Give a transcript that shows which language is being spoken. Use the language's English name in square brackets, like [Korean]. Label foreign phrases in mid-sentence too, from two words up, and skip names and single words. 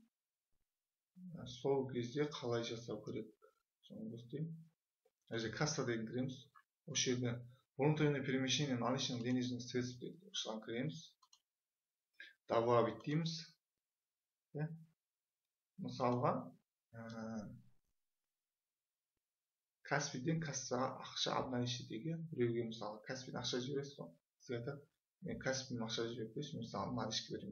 [Kazakh] Сол кезде қалай жасау керек? Соны көрсетейін. Әже касса деген кіреміз. Осы жерде [Russian] внутреннее перемещение наличных денежных средств [Kazakh] дейді. Осыған кіреміз. Добавить дейміз. Мысалға Каспийден кассаға ақша обналичить деген біреуге мысалы Каспийден ақша жібересіз ғой. Сізге айтады, мен Каспийден ақша жіберіп берші, мысалы наличка беремін.